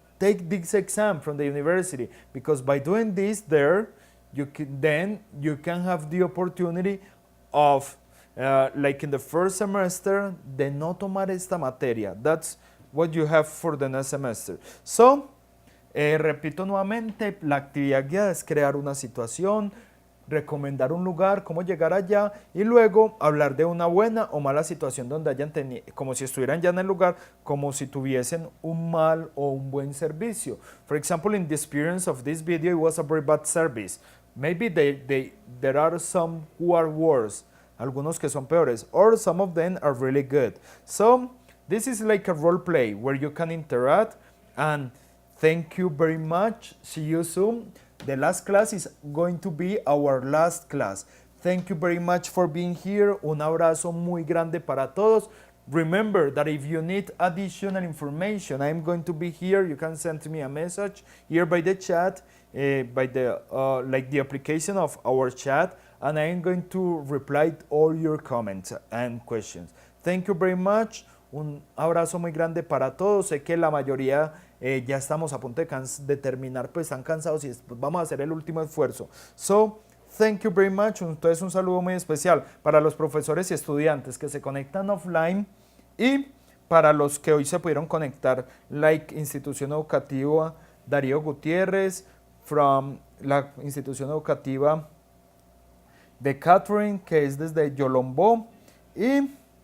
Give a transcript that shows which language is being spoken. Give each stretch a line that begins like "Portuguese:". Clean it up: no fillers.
English: Take this exam from the university, because by doing this there, you can have the opportunity of, like in the first semester,
Spanish: de no tomar esta materia.
English: That's what you have for the next semester.
Spanish: So, repito nuevamente, la actividad guiada es crear una situación, recomendar un lugar, cómo llegar allá, y luego hablar de una buena o mala situación donde hayan tenido, como si estuvieran ya en el lugar, como si tuviesen un mal o un buen servicio.
English: For example, in the experience of this video, it was a very bad service. Maybe there are some who are worse,
Spanish: algunos que son peores,
English: or some of them are really good. So, this is like a role play where you can interact, and thank you very much. See you soon. The last class is going to be our last class. Thank you very much for being here.
Spanish: Un abrazo muy grande para todos.
English: Remember that if you need additional information, I'm going to be here. You can send me a message here by the chat, by the like the application of our chat, and I'm going to reply to all your comments and questions. Thank you very much.
Spanish: Un abrazo muy grande para todos. Sé que la mayoría ya estamos a punto de terminar, pues están cansados y vamos a hacer el último esfuerzo.
English: So, thank you very much.
Spanish: Entonces un saludo muy especial para los profesores y estudiantes que se conectan offline y para los que hoy se pudieron conectar, like institución educativa Darío Gutiérrez, from la institución educativa de Catherine, que es desde Yolombó, y